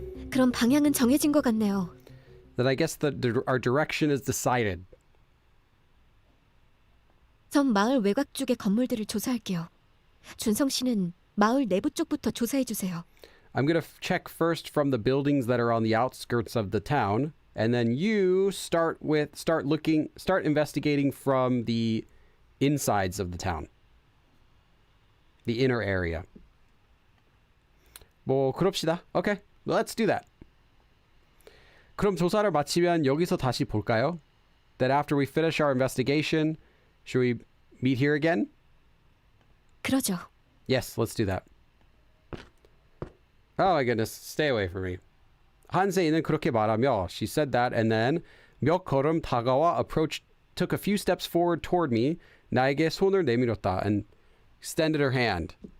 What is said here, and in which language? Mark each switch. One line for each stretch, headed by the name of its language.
Korean: 그럼 방향은 정해진 것 같네요.
English: Then I guess our direction is decided.
Korean: 전 마을 외곽 쪽의 건물들을 조사할게요. 준성 씨는 마을 내부 쪽부터 조사해 주세요.
English: I'm gonna check first from the buildings that are on the outskirts of the town, and then you start investigating from the insides of the town, the inner area.
Korean: 뭐 그럽시다.
English: Okay, let's do that.
Korean: 그럼 조사를 마치면 여기서 다시 볼까요?
English: That after we finish our investigation, should we meet here again?
Korean: 그러죠.
English: Yes, let's do that. Oh my goodness, stay away from me.
Korean: 한세이는 그렇게 말하며,
English: she said that, and then
Korean: 몇 걸음 다가와
English: took a few steps forward toward me,
Korean: 나에게 손을 내밀었다,
English: and extended her hand.